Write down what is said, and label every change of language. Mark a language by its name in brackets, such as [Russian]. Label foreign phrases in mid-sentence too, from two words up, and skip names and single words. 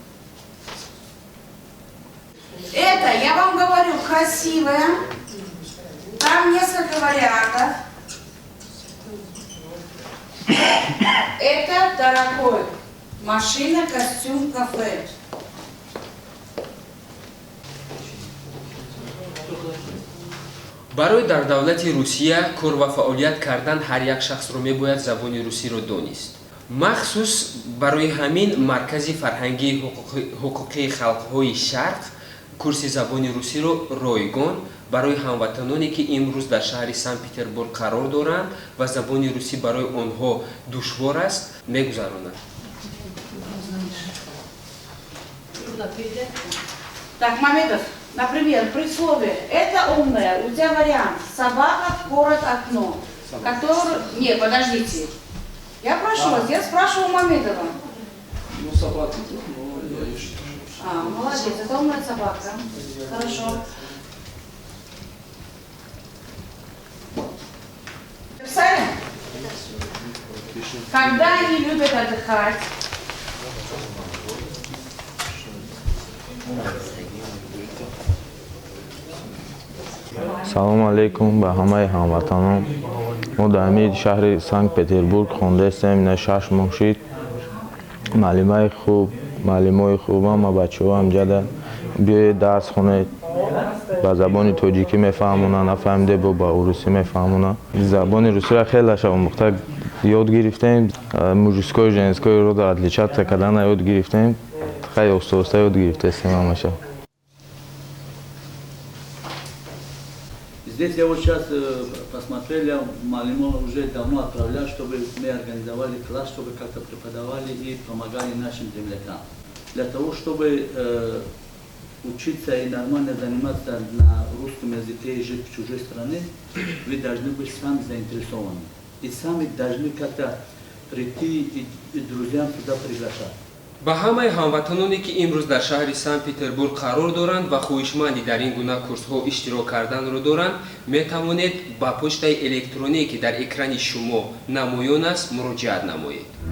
[Russian] Это, я вам говорю, красивое. Там несколько вариантов. Это дорогой. Машина, костюм, кафе. [Tajik] барои дар давлати Русия кор ва фаъолият кардан ҳар як шахсро мебояд забони русиро донист. махсус барои ҳамин маркази фарҳангии ҳуқуқии халқҳои шарқ курси забони русиро ройгон барои ҳамватаноне ки имрӯз дар шаҳри Санкт-Петербург қарор доранд ва забони русӣ барои онҳо душвор аст мегузаронад. [Russian] Так, Мамедов, например, при слове «это умное», у тебя вариант «собака, город, окно». Который... Не, подождите. Я прошу вас, я спрашиваю Мамедова. Ну, собака, ну, я еще. Молодец, это умная собака. Хорошо. Писали? Когда они любят отдыхать? [Tajik] салому алейкум ба ҳамаи ҳамватанон. мо дар ҳамин шаҳри Санкт-Петербург хондаистем. ина 6 моҳ шид. маълимаи хуб, маълимои хубам ва бачаҳоам ҷада биёед дарс хонед. ба забони тоҷикӣ мефаҳмонанд, нафаҳмиде бо ба урусӣ мефаҳмонанд. забони русиро хеле омӯхта ёд гирифтем. [Russian] мужское женское рода отличаться [Tajik] кардана ёд гирифтем. хеле оста ёд гирифтаистем ҳамаша. [Russian] Здесь я вот сейчас посмотрел, я Малимо уже давно отправлял, чтобы мы организовали класс, чтобы как-то преподавали и помогали нашим землякам. Для того, чтобы учиться и нормально заниматься на русском языке и жить в чужой стране, вы должны быть сами заинтересованы. И сами должны как-то прийти и друзьям туда приглашать. [Tajik] ба ҳамаи ҳамватаноне ки имрӯз дар шаҳри Санкт-Петербург қарор доранд ва хоҳишманди дар ин гуна курсҳо иштирок карданро доранд, метавонед ба почтаи электроние ки дар экрани шумо намоён аст муроҷиат намоед.